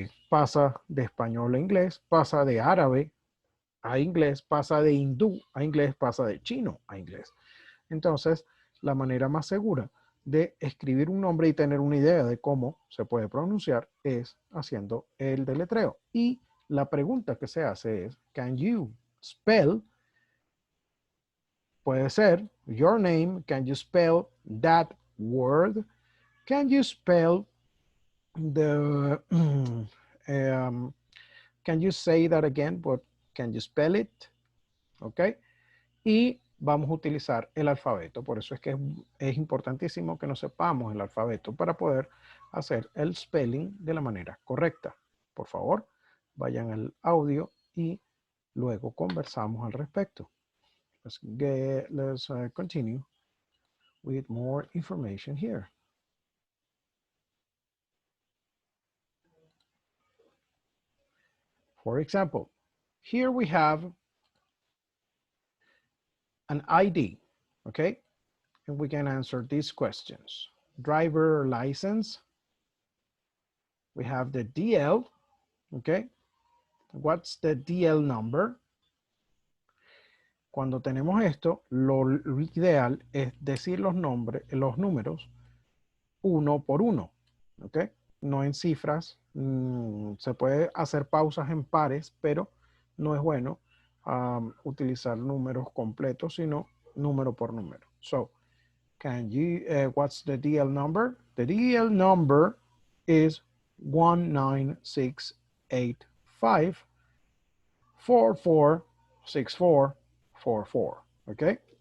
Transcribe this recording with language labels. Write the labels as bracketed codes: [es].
[es] Pasa de español a inglés, pasa de árabe a inglés, pasa de hindú a inglés, pasa de chino a inglés. Entonces, la manera más segura de escribir un nombre y tener una idea de cómo se puede pronunciar es haciendo el deletreo. Y la pregunta que se hace es, [en] can you spell? [es] Puede ser, [en] your name, can you spell that word? Can you spell the, can you say that again, but can you spell it? [es] ¿Ok? Y vamos a utilizar el alfabeto. Por eso es que es importantísimo que nos sepamos el alfabeto para poder hacer el spelling de la manera correcta. Por favor, vayan al audio y luego conversamos al respecto. [en] Let's continue with more information here. For example, here we have an ID, okay? And we can answer these questions. Driver license. We have the DL, okay? What's the DL number? [es] Cuando tenemos esto, lo ideal es decir los números uno por uno, ¿ok? No en cifras. Se puede hacer pausas en pares, pero no es bueno utilizar números completos, sino número por número. [en] So, can you, what's the DL number? The DL number is 19685 446444, okay?